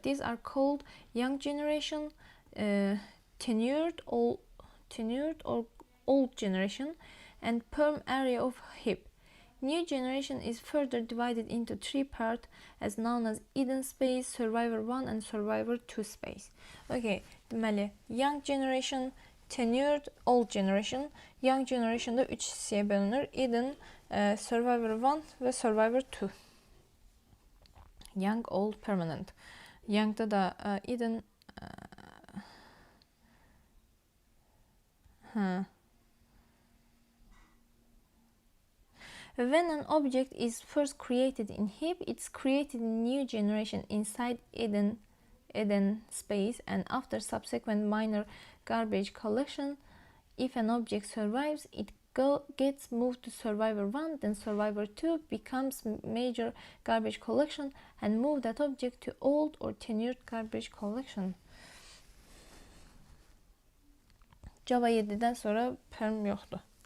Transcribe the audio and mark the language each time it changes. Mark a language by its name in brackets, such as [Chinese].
[English] These are called young generation, tenured or old generation, and perm area of Heap. New generation is further divided into three parts as known as hidden space, survivor 1 and survivor 2 space. [Azerbaijani] Okay, deməli, young generation, tenured, old generation. Young generationda 3 hissəyə bölünür. Hidden, survivor 1 və survivor 2. [English] Young, old, permanent. [Azerbaijani] Youngda da [English] hidden When an object is first created in Heap, it's created in new generation inside hidden space, and after subsequent minor garbage collection, if an object survives, it gets moved to survivor 1, then survivor 2 becomes major garbage collection and move that object to old or tenured garbage collection. [Azerbaijani] Java 7-dən sonra perm yoxdur.